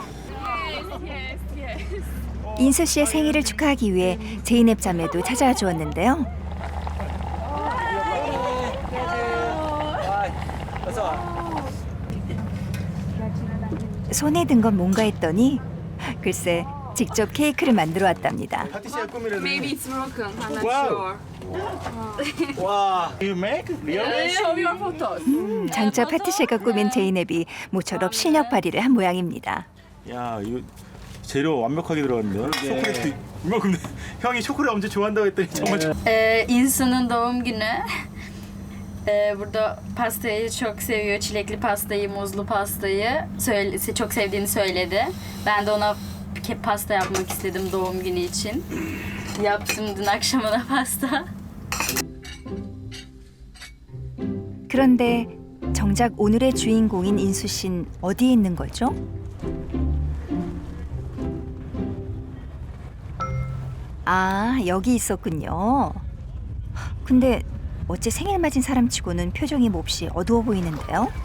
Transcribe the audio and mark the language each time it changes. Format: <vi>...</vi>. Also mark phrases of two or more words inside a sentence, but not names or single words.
<ko>인수 씨의 생일을 축하하기 위해 제이넵 자매도 찾아와 주었는데요. 손에 든 건 뭔가 했더니 글쎄 직접 케이크를 만들어 왔답니다. 파티시아 꾸미는.</ko> <en>Maybe it's broken. I'm not Wow. sure. 와. You make? Really? Show your photos.</en> <ko>장차 파티셰가 꾸민 제이넵이 모처럼 실력 발휘를 한 모양입니다. 야, 이거 재료 완벽하게 들어갔는데요. 초콜릿도 이만큼. 형이 초콜릿 엄청 좋아한다고 했더니 정말</ko> <tr>İnsanın doğum günü. Burada pastayı çok seviyor. Çilekli pastayı, muzlu pastayı çok sevdiğini söyledi. Ben de ona pasta yapmak istedim doğum günü için. Yaptım dün akşamına pasta.</tr> <ko>그런데 정작 오늘의 주인공인 인수 씨는 어디에 있는 거죠? 아, 여기 있었군요. 근데 어째 생일 맞은 사람치고는 표정이 몹시 어두워 보이는데요?</ko>